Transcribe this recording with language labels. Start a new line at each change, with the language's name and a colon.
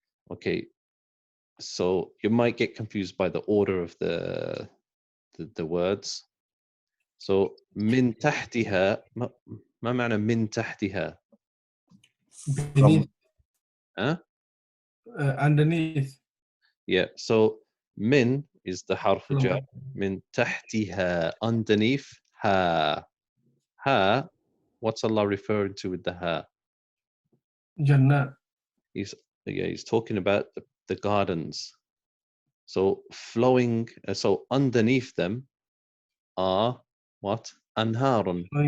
English: Okay, so you might get confused by the order of the words.
Arabic: So من تحتها. ما معنى من تحتها؟
English: Beneath. Huh? Underneath. Yeah, so من is the حرف جر.
Arabic: من تحتها, underneath. Ha.
English: What's Allah referring to with the ha?
Arabic: Jannah.
English: He's talking about the gardens. So flowing, so underneath them are what? Anharun.